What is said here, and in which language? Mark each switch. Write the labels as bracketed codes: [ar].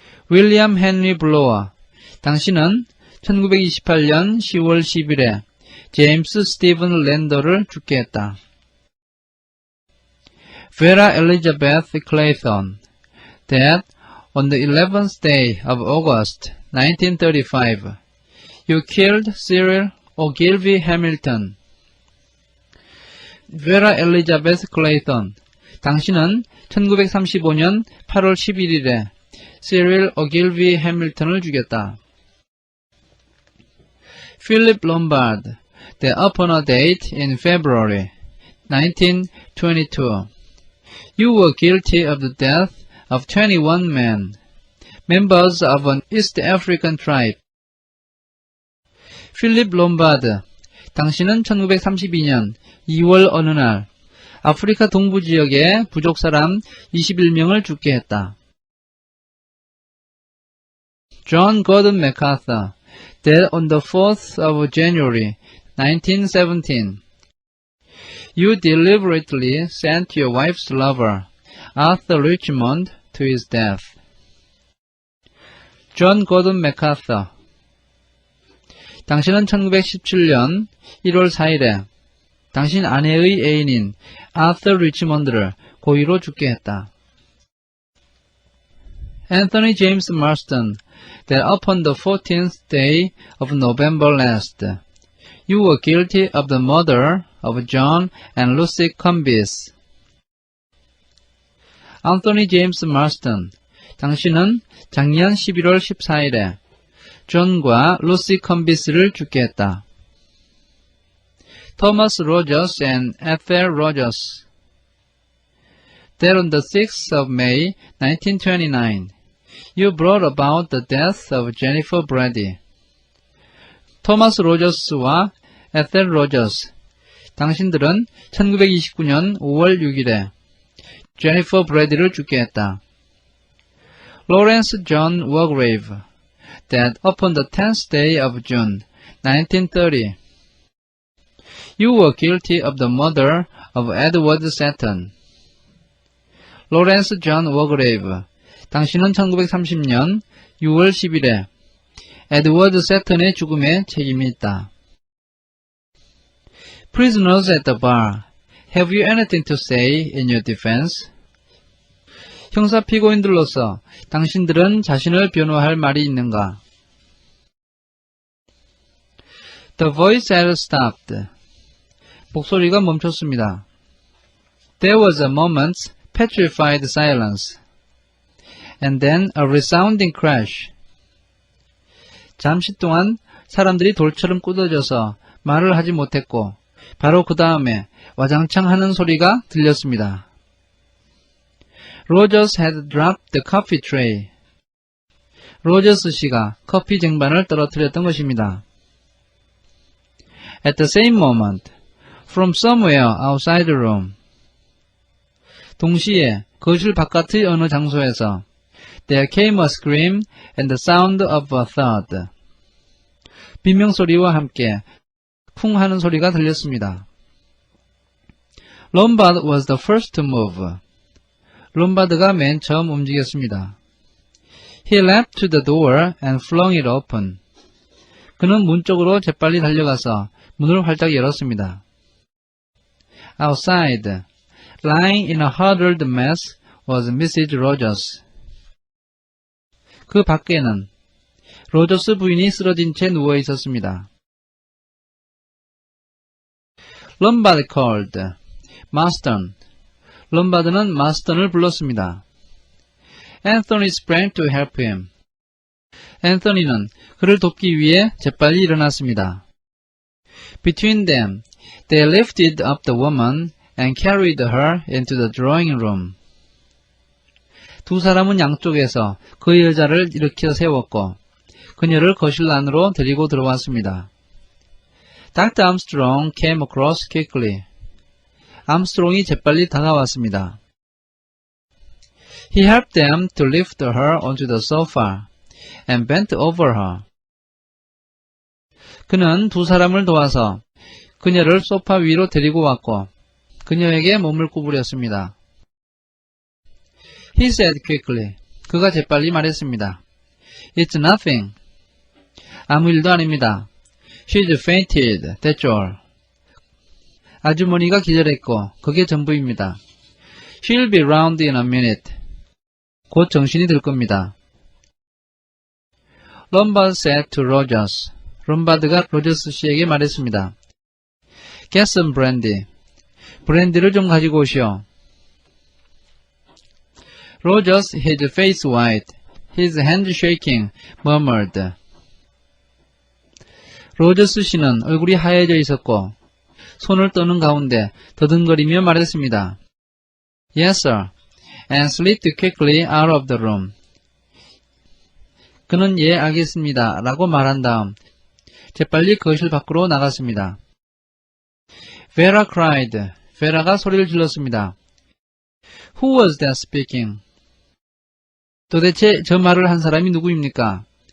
[ko] William Henry Blower, 당신은 1928년 10월 10일에 제임스 스티븐 랜더를 죽게 했다. [en] Vera Elizabeth Clayton, that on the 11th day of August 1935, You killed Cyril Ogilvy Hamilton. Vera Elizabeth Clayton. [ko] 당신은 1935년 8월 11일에 Cyril Ogilvy Hamilton을 죽였다. [en] Philip Lombard. That upon a date in February 1922, you were guilty of the death of 21 men, members of an East African tribe. [ko] 필립 롬바드, 당신은 1932년 2월 어느 날 아프리카 동부 지역의 부족 사람 21명을 죽게 했다. [en] John Gordon MacArthur, that on the 4th of January 1917, you deliberately sent your wife's lover, Arthur Richmond, to his death. John Gordon MacArthur. [ko] 당신은 1917년 1월 4일에 당신 아내의 애인인 아서 리치먼드를 고의로 죽게 했다. [en] Anthony James Marston, that upon the 14th day of November last, you were guilty of the murder of John and Lucy Combis. [ko] Anthony James Marston, 당신은 작년 11월 14일에 존과 루시 컴비스를 죽게 했다. [en] Thomas Rogers and Ethel Rogers, that on the 6th of May 1929, you brought about the death of Jennifer Brady. [ko] 토마스 로저스와 에셀 로저스, 당신들은 1929년 5월 6일에 제니퍼 브래디를 죽게 했다. [en] Lawrence John Wargrave, that upon the 10th day of June 1930, you were guilty of the murder of Edward Seton. [ko] Lawrence John Wargrave, 당신은 1930년 6월 10일에 에드워드 세턴의 죽음에 책임이 있다. [en] Prisoners at the bar, have you anything to say in your defense? [ko] 형사 피고인들로서 당신들은 자신을 변호할 말이 있는가? [en] The voice had stopped. [ko] 목소리가 멈췄습니다. [en] There was a moment's petrified silence, and then a resounding crash. [ko] 잠시 동안 사람들이 돌처럼 굳어져서 말을 하지 못했고 바로 그 다음에 와장창 하는 소리가 들렸습니다. [en] Rogers had dropped the coffee tray. [ko] 로저스 씨가 커피 쟁반을 떨어뜨렸던 것입니다. [en] At the same moment, from somewhere outside the room, [ko] 동시에 거실 바깥의 어느 장소에서 [en] there came a scream and the sound of a thud. [ko] 비명소리와 함께 쿵 하는 소리가 들렸습니다. [en] Lombard was the first to move. [ko] 롬바드가 맨 처음 움직였습니다. [en] He leapt to the door and flung it open. [ko] 그는 문 쪽으로 재빨리 달려가서 문을 활짝 열었습니다. [en] Outside, lying in a huddled mess, was Mrs. Rogers. [ko] 그 밖에는 로저스 부인이 쓰러진 채 누워 있었습니다. [en] Lombard called. Marston. [ko] 롬바드는 마스턴을 불렀습니다. [en] Anthony sprang to help him. [ko] 앤서니는 그를 돕기 위해 재빨리 일어났습니다. [en] Between them, they lifted up the woman and carried her into the drawing room. [ko] 두 사람은 양쪽에서 그 여자를 일으켜 세웠고 그녀를 거실 안으로 데리고 들어왔습니다. [en] Dr. Armstrong came across quickly. [ko] 암스트롱이 재빨리 다가왔습니다. [en] He helped them to lift her onto the sofa and bent over her. [ko] 그는 두 사람을 도와서 그녀를 소파 위로 데리고 왔고 그녀에게 몸을 구부렸습니다. [en] He said quickly. [ko] 그가 재빨리 말했습니다. [en] It's nothing. [ko] 아무 일도 아닙니다. [en] She's fainted. That's all. [ko] 아주머니가 기절했고 그게 전부입니다. [en] She'll be round in a minute. [ko] 곧 정신이 들 겁니다. [en] Lombard said to Rogers. [ko] 롬바드가 로저스 씨에게 말했습니다. [en] Get some brandy. [ko] 브랜디를 좀 가지고 오시오. [en] Rogers, his face white, his hand shaking, murmured. [ko] 로저스 씨는 얼굴이 하얘져 있었고 손을 떠는 가운데 더듬거리며 말했습니다. [en] Yes, sir. And slipped quickly out of the room. [ko] 그는 예, 알겠습니다. 라고 말한 다음 재빨리 거실 밖으로 나갔습니다. [en] Vera cried. [ko] 베라가 소리를 질렀습니다. [en] Who was that speaking? [ko] 도대체 저 말을 한 사람이 누구입니까?